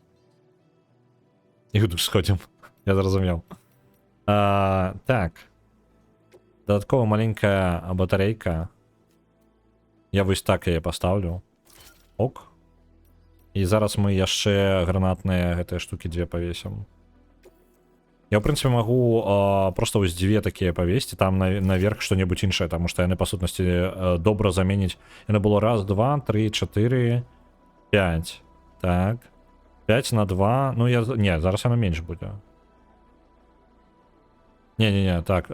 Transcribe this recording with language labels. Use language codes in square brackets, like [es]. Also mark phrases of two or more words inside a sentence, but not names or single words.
[be] І тут сходзім. Я зразумеў. Так. Дадаткова маленькая батарейка. Я вось так яе пастаўлю. Ок. І зараз мы яшчэ гранатныя гэтыя штукі дзве павесім. Я, [ru] в принципе, могу просто [be] вось дзве такія павесці, там наверх што-небудзь іншае, таму што яны, па сутнасці, добра заменіць. Яны было 1, 2, 3, 4, 5. Так. 5 на 2. Ну, не, зараз яна менш будзе. Не, так.